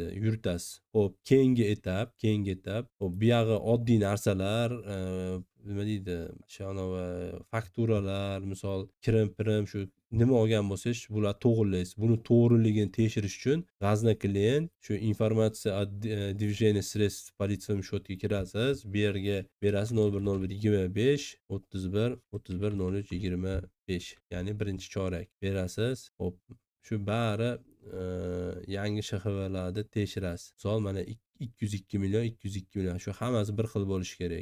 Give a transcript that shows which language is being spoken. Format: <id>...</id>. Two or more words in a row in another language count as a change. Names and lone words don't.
<uz>Yuritasiz. Xo'p, keyingi etap. Xo'p, bu yog'i oddiy narsalar, nima deydi? O'sha fakturalar, misol kirim-pirim, shu nima olgan bo'lsangiz, bular to'g'rilaysiz. Buni to'g'riligini tekshirish uchun g'azna klient shu informatsiya</uz> <ru>движение средств по лицевым счетga</ru> <uz>kirasiz. Bu yerga berasiz 010125 31 03 25, ya'ni birinchi chorak berasiz. Xo'p, shu bari yangi SHXVlarni tekshirasiz. Misol mana 202 million shu hammasi bir xil bo'lishi kerak.</uz>